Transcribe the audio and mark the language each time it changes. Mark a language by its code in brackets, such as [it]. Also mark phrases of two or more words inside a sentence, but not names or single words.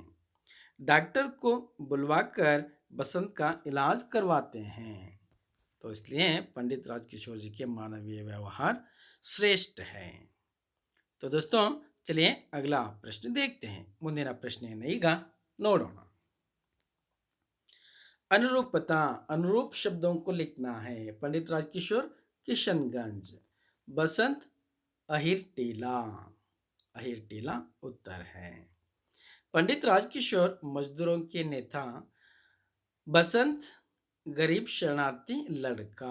[hi] डॉक्टर को बुलवाकर बसंत का इलाज करवाते हैं। तो इसलिए पंडित राजकिशोर जी के मानवीय व्यवहार श्रेष्ठ है। तो दोस्तों चलिए अगला प्रश्न देखते हैं। [kn] ಮುಂದಿನ ಪ್ರಶ್ನೆಯನ್ನು ಈಗ ನೋಡೋಣ। [hi] अनुरूपता, अनुरूप शब्दों को लिखना है। पंडित राजकिशोर किशनगंज, बसंत अहिर टीला, अहिर टीला उत्तर है। पंडित राजकिशोर मजदूरों के नेता, बसंत गरीब शरणार्थी लड़का।